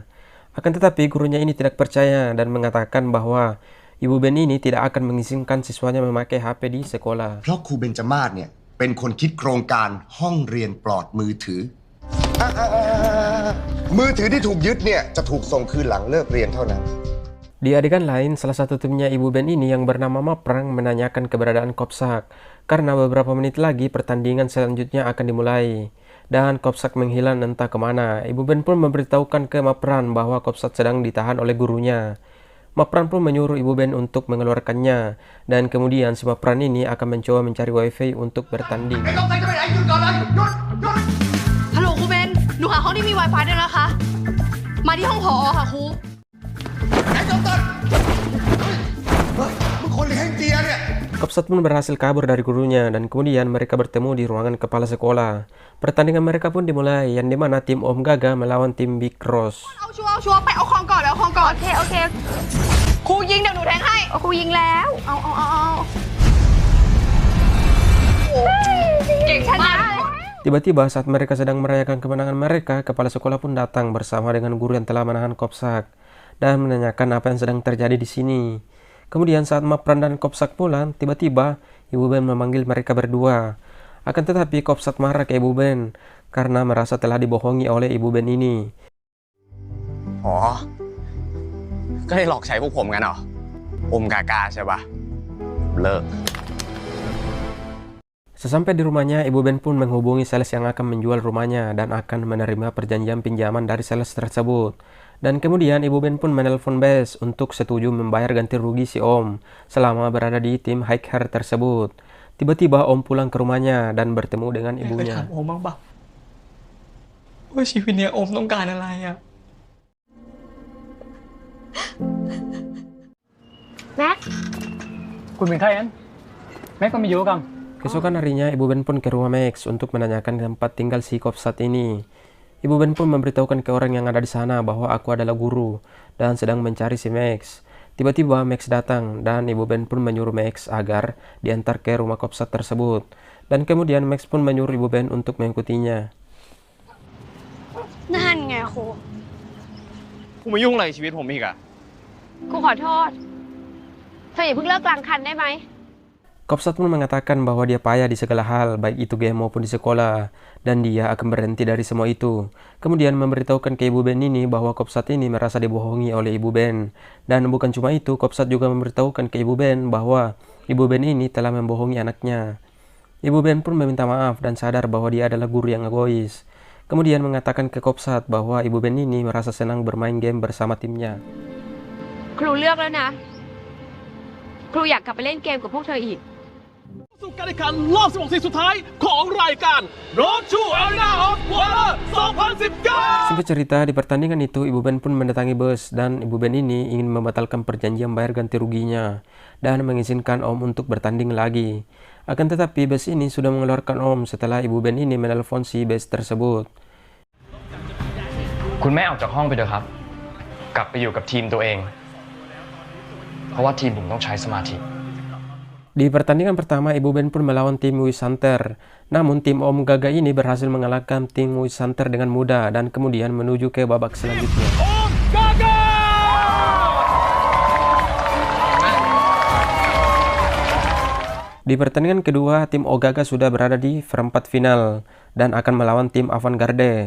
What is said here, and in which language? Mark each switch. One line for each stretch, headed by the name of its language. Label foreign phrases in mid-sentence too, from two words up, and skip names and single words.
Indonesian: Akan tetapi gurunya ini tidak percaya dan mengatakan bahwa Ibu Ben ini tidak akan mengizinkan siswanya memakai HP di sekolah.
Thai: เพราะครูเบญจมาศเนี่ยเป็นคนคิดโครงการห้องเรียนปลอดมือถือมือถือที่ถูกยึดเนี่ยจะถูกส่งคืนหลังเลิกเรียนเท่านั้น
Indonesian: Di adegan lain, salah satu timnya Ibu Ben ini yang bernama Maprang menanyakan keberadaan Kopsak karena beberapa menit lagi pertandingan selanjutnya akan dimulai. Dan Kopsak menghilang entah kemana. Ibu Ben pun memberitahukan ke Maprang bahwa Kopsak sedang ditahan oleh gurunya. Maprang pun menyuruh Ibu Ben untuk mengeluarkannya, dan kemudian si Maprang ini akan mencoba mencari wifi untuk bertanding.
Thai: ฮัลโหลครูเบนหนูหาห้องที่มี Wi-Fi ได้แล้วนะคะ มาที่ห้องผอค่ะครู
Indonesian: Kopsak pun berhasil kabur dari gurunya dan kemudian mereka bertemu di ruangan kepala sekolah. Pertandingan mereka pun dimulai, yang dimana tim Om Gaga melawan tim Big Cross.
Thai: เอาชัวร์ไปเอาของก่อนแล้วของก่อนโอเคครูยิงเดี๋ยวหนูแทงให้ ครูยิงแล้ว เอา เก่งชนะ
Indonesian: Tiba-tiba saat mereka sedang merayakan kemenangan mereka, kepala sekolah pun datang bersama dengan guru yang telah menahan Kopsak dan menanyakan apa yang sedang terjadi di sini. Kemudian saat Mapran dan Kopsak pulang, tiba-tiba Ibu Ben memanggil mereka berdua. Akan tetapi Kopsak marah ke Ibu Ben karena merasa telah dibohongi oleh Ibu Ben ini.
Thai: อ๋อ ก็ได้หลอกใช้พวกผมกันเหรอ อมกากาใช่ปะเลิก
Indonesian: Sesampai di rumahnya, Ibu Ben pun menghubungi sales yang akan menjual rumahnya dan akan menerima perjanjian pinjaman dari sales tersebut. Dan kemudian Ibu Ben pun menelpon Bes untuk setuju membayar ganti rugi si Om selama berada di tim high hair tersebut. Tiba-tiba Om pulang ke rumahnya dan bertemu dengan
Thai: เคย
Indonesian: ibunya.
Thai: ถามโอมบ้างปะว่าชีวิตเนี้ยโอมต้องการอะไรอ่ะ แม็ก คุณเป็นใครนั้นแม็กก็มีอยู่กัน
Indonesian: Keesokan harinya, Ibu Ben pun ke rumah Max untuk menanyakan tempat tinggal si Kopsat ini. Ibu Ben pun memberitahukan ke orang yang ada di sana bahwa aku adalah guru dan sedang mencari si Max. Tiba-tiba Max datang dan Ibu Ben pun menyuruh Max agar diantar ke rumah Kopsat tersebut. Dan kemudian Max pun menyuruh Ibu Ben untuk mengikutinya. นั่นไงครู คุณมายุ่งอะไรชีวิตผมอีกอะ ครูขอโทษเธออย่าเพิ่งเลิกกลางคันได้ไหม Kopsat pun mengatakan bahwa dia payah di segala hal, baik itu game maupun di sekolah, dan dia akan berhenti dari semua itu. Kemudian memberitahukan ke Ibu Ben ini bahwa Kopsat ini merasa dibohongi oleh Ibu Ben. Dan bukan cuma itu, Kopsat juga memberitahukan ke Ibu Ben bahwa Ibu Ben ini telah membohongi anaknya. Ibu Ben pun meminta maaf dan sadar bahwa dia adalah guru yang egois. Kemudian mengatakan ke Kopsat bahwa Ibu Ben ini merasa senang bermain game bersama timnya.
Thai: ครูเลือกแล้วนะ ครูอยากกลับไปเล่นเกมกับพวกเธออีก สู่การแข่งขันรอบ 16 ทีมสุดท้ายของรายการ Road to Arena of Water 2019
Indonesian: Singkat cerita, di pertandingan itu Ibu Ben pun mendatangi Bes dan Ibu Ben ini ingin membatalkan perjanjian bayar ganti ruginya dan mengizinkan Om untuk bertanding lagi. Akan tetapi Bes ini sudah mengeluarkan Om setelah Ibu Ben ini menelpon si Bes tersebut.
Thai: คุณแม่ออกจากห้องไปเถอะครับ กลับไปอยู่กับทีมตัวเอง เพราะว่าทีมผมต้องใช้สมาธิ
Indonesian: Di pertandingan pertama, Ibu Ben pun melawan tim Wisanter. Namun tim Om Gaga ini berhasil mengalahkan tim Wisanter dengan mudah dan kemudian menuju ke babak selanjutnya. Om Gaga Di pertandingan kedua, tim Ogaga sudah berada di perempat final dan akan melawan tim Avantgarde.